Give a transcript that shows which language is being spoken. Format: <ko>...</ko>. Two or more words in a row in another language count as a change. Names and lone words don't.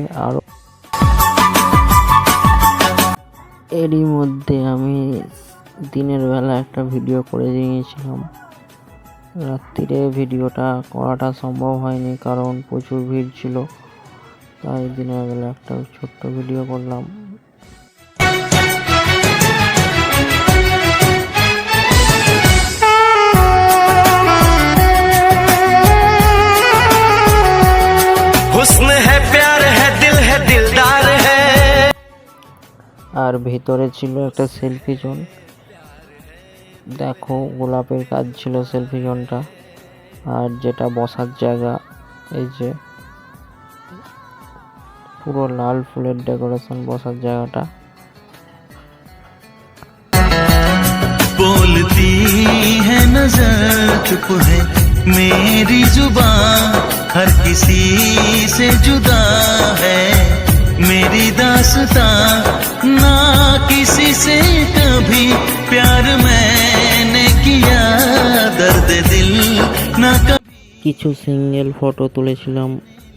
<bn>আর এরই মধ্যে আমি দিনের বেলা একটা ভিডিও করে দিয়েছিলাম, রাত্রিরে ভিডিওটা করাটা সম্ভব হয়নি কারণ প্রচুর ভিড় ছিল, তাই দিনের বেলা একটা ছোট্ট ভিডিও করলাম।</bn> <hi>हुस्न है प्यार है दिल है दिलदार है।</hi> <bn>আর ভেতরে ছিল একটা সেলফি জোন। দেখো গোলাপের কাজ ছিল সেলফি জোনটা। আর যেটা বসার জায়গা এই যে পুরো লাল ফুলের ডেকোরেশন বসার জায়গাটা।</bn> <hi>बोलती है नजर चुप है मेरी जुबान हर किसी से जुदा है मेरी दास्तां ना किसी से कभी प्यार मैंने किया दर्द दिल ना।</hi> <bn>কিছু সিঙ্গেল ফটো তুলেছিলাম</bn>